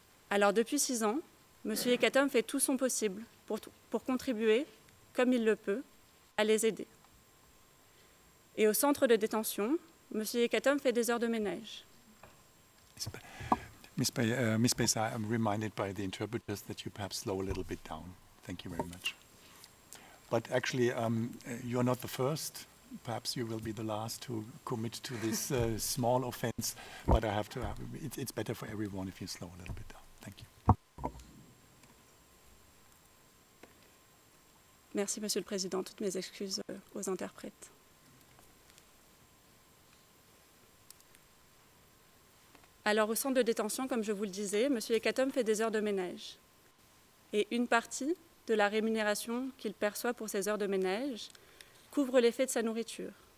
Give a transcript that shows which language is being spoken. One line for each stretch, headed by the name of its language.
French: Alors depuis 6 ans, M. Yekatom fait tout son possible pour contribuer, comme il le peut, à les aider. Et au centre de détention, M. Yekatom fait des heures de ménage.
English: Ms. Besa, I'm reminded by the interpreters that you perhaps slow a little bit down. Thank you very much. But actually, you're not the first. Perhaps you will be the last to commit to this small offense. But I have to. It's better for everyone if you slow a little bit down. Thank you.
French: Merci, Monsieur le Président. Toutes mes excuses aux interprètes. Alors, au centre de détention, comme je vous le disais, M. Yekatom fait des heures de ménage. Et une partie de la rémunération qu'il perçoit pour ces heures de ménage couvre les frais de sa nourriture.